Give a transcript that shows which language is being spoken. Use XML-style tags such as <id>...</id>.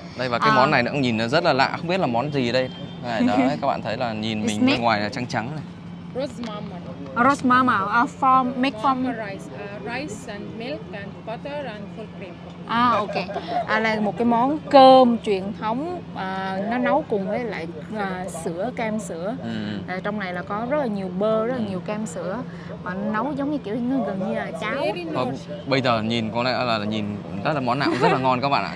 <vi>Đây, và cái món này nó cũng nhìn nó rất là lạ, không biết là món gì đây. Này, đó, các bạn thấy là nhìn mình bên ngoài là trắng trắng này.</vi> <en>Roast mama. Make from rice and milk and butter and full cream. Ok.</en> <vi>Là một cái món cơm truyền thống, nó nấu cùng với lại sữa, kem sữa. Trong này là có rất là nhiều bơ, rất là nhiều kem sữa, và nấu giống như kiểu nó gần như là cháo. Bây giờ nhìn có lẽ là nhìn rất là món nào cũng rất là ngon các bạn ạ.</vi>